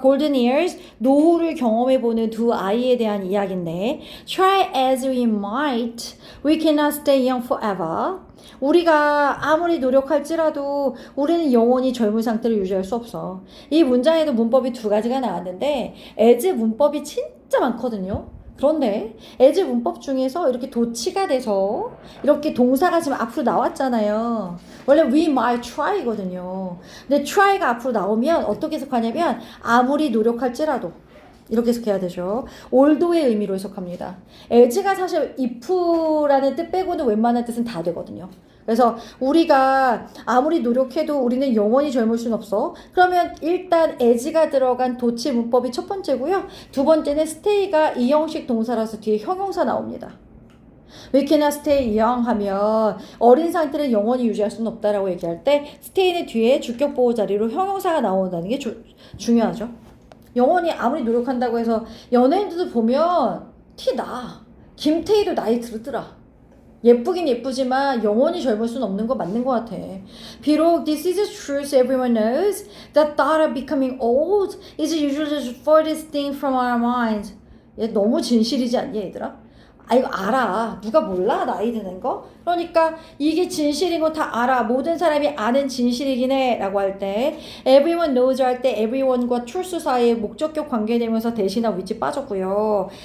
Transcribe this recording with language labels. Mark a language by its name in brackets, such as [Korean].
[English] Golden years, [Korean] 노후를 경험해보는 두 아이에 대한 이야기인데 [English] Try as we might, we cannot stay young forever. [Korean] 우리가 아무리 노력할지라도 우리는 영원히 젊은 상태를 유지할 수 없어. 이 문장에도 문법이 두 가지가 나왔는데 as 문법이 진짜 많거든요. 그런데 as 문법 중에서 이렇게 도치가 돼서 이렇게 동사가 지금 앞으로 나왔잖아요. 원래 we might try거든요. 근데 try가 앞으로 나오면 어떻게 해석하냐면 아무리 노력할지라도 이렇게 해석해야 되죠. 올도의 의미로 해석합니다. as가 사실 if라는 뜻 빼고는 웬만한 뜻은 다 되거든요. 그래서 우리가 아무리 노력해도 우리는 영원히 젊을 수는 없어. 그러면 일단 as가 들어간 도치 문법이 첫 번째고요. 두 번째는 stay가 이형식 동사라서 뒤에 형용사 나옵니다. [English] We cannot stay young [Korean] 하면 어린 상태를 영원히 유지할 수는 없다라고 얘기할 때 stay는 뒤에 주격 보호 자리로 형용사가 나온다는 게 중요하죠. 영원히 아무리 노력한다고 해서 연예인들도 보면 티 나. 김태희도 나이 들더라. 예쁘긴 예쁘지만 영원히 젊을 수는 없는 거 맞는 것 같아. [English] 비록 this is a truth everyone knows, the thought of becoming old is usually the furthest thing from our minds. [Korean] 얘 너무 진실이지 않니 얘들아? 아 이거 알아. 누가 몰라 나이 드는 거? 그러니까 이게 진실인 거 다 알아. 모든 사람이 아는 진실이긴 해 라고 할 때 everyone knows 할 때 everyone과 truth 사이에 목적격 관계되면서 대신하 위치 빠졌고요.